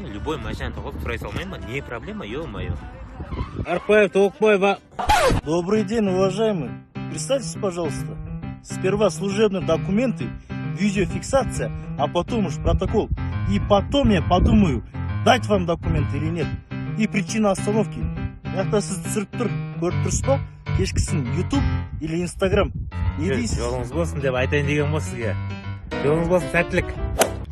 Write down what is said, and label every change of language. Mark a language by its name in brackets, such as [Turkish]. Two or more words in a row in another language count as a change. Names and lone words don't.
[Kazakh] любой машина тоқып сұрай салмайын ба? [Russian] Не проблема, ё-моё. Арпаев, Толокбаева. Добрый день, уважаемый. Представьтесь, пожалуйста. Сперва служебные документы, видеофиксация, а потом уж протокол. И потом я подумаю, дать вам документы или нет. И причина остановки. [Kazakh] Яқта сіз түсіріп тұр, көріп тұрсыз ба? Кешкісін YouTube или Instagram. Не дейсіз? Жолыңыз болсын деп айтайын деген ғой сізге. Жолыңыз болсын, сәттілік.